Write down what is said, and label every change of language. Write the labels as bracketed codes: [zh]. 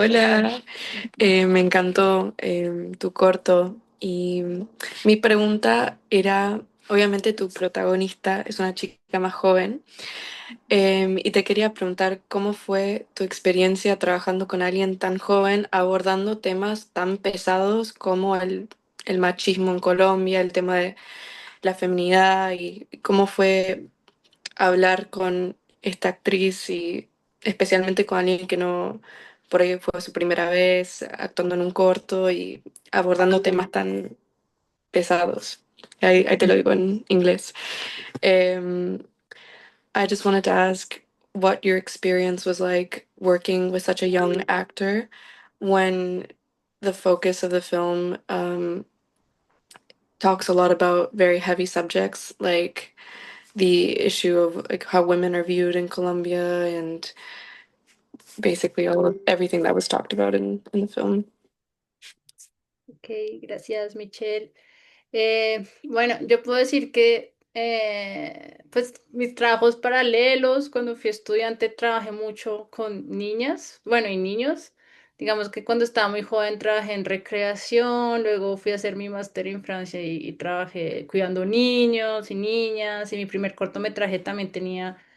[es] Hola, me encantó tu corto y mi pregunta era, obviamente tu protagonista es una chica más joven, y te quería preguntar cómo fue tu experiencia trabajando con alguien tan joven abordando temas tan pesados como el machismo en Colombia, el tema de la feminidad y cómo fue hablar con esta actriz y especialmente con alguien que no, por ahí fue su primera vez actuando en un corto y abordando temas tan pesados. Ahí te lo digo en inglés. [en] Um, I just wanted to ask what your experience was like working with such a young actor when the focus of the film talks a lot about very heavy subjects like the issue of like how women are viewed in Colombia and basically all of everything that was talked about in the film. [es] Ok, gracias, Michelle. Bueno, yo puedo decir que pues mis trabajos paralelos, cuando fui estudiante, trabajé mucho con niñas, bueno, y niños. Digamos que cuando estaba muy joven trabajé en recreación, luego fui a hacer mi máster en Francia y trabajé cuidando niños y niñas, y mi primer cortometraje también tenía